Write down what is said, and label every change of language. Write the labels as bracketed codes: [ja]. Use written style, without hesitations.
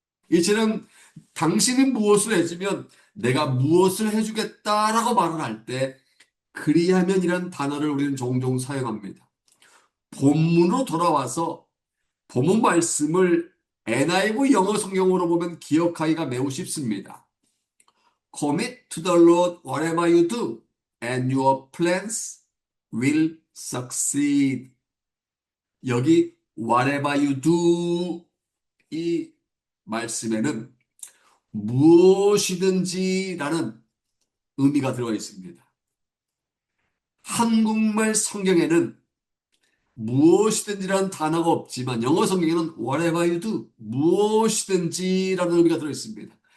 [ko] 이처럼 당신이 무엇을 해주면 내가 무엇을 해주겠다라고 말을 할 때 그리하면이라는 단어를 우리는 종종 사용합니다. 본문으로 돌아와서 본문 말씀을 NIV 영어 성경으로 보면 기억하기가 매우 쉽습니다. [en] Commit to the Lord whatever you do, and your plans will succeed. [ko] 여기 [en] whatever you do [ko] 이 말씀에는 무엇이든지라는 의미가 들어 있습니다. 한국말 성경에는 무엇이든지라는 단어가 없지만 영어 성경에는 [en] whatever you do, [ko] 무엇이든지라는 의미가 들어 있습니다.